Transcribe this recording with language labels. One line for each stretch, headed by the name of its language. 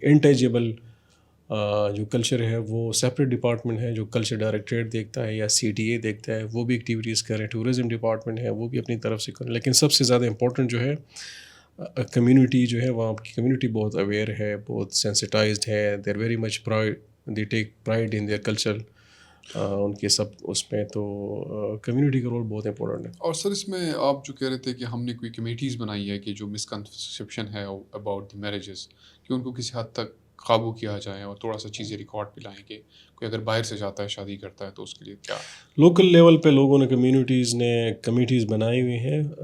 Urdu: Intangible جو culture ہے وہ سیپریٹ ڈپارٹمنٹ ہے جو کلچر ڈائریکٹریٹ دیکھتا ہے یا CTA دیکھتا ہے، وہ بھی ایکٹیویٹیز کریں. ٹورزم ڈپارٹمنٹ ہے وہ بھی اپنی طرف سے کریں. لیکن سب سے زیادہ امپورٹنٹ جو ہے کمیونٹی جو ہے، وہاں کی کمیونٹی بہت اویئر ہے، بہت سینسٹائزڈ ہے.
English: They are very much pride, they take pride in their culture, ان کے سب اس میں.
Urdu: تو کمیونٹی کا رول بہت امپورٹنٹ ہے. اور سر اس میں آپ جو کہہ رہے تھے کہ ہم نے کوئی کمیٹیز بنائی ہے کہ جو مسکنسیپشن ہے اباؤٹ دی میرجز، کہ ان کو کسی حد تک قابو کیا جائے اور تھوڑا سا چیزیں ریکارڈ پہ لائیں کہ کوئی اگر باہر سے جاتا ہے شادی کرتا ہے تو اس کے لیے کیا لوکل لیول پہ لوگوں نے، کمیونٹیز نے کمیٹیز بنائی ہوئی ہیں.